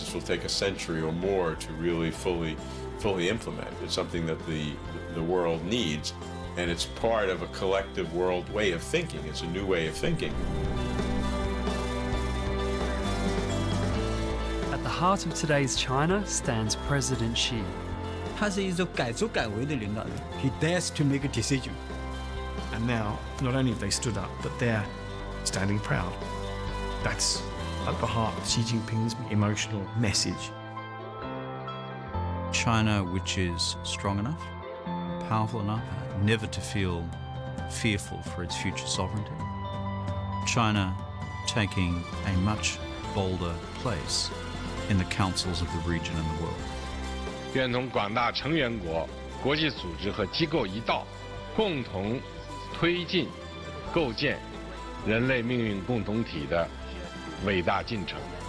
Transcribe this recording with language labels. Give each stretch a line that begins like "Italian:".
English: This will take a century or more to really fully implement. It's something that the world needs, and it's part of a collective world way of thinking. It's a new way of thinking. At the heart of today's China stands President Xi.
Chinese: 他是一种改组改为的领导人.
English: He dares to make a decision. And now, not only have they stood up, but they're standing proud. That's at the heart of Xi Jinping's emotional message. China, which is strong enough, powerful enough, never to feel fearful for its future sovereignty. China taking a much bolder place in the councils of the region and the world.
Chinese: 愿同广大成员国、国际组织和机构一道，共同推进构建人类命运共同体的伟大进程。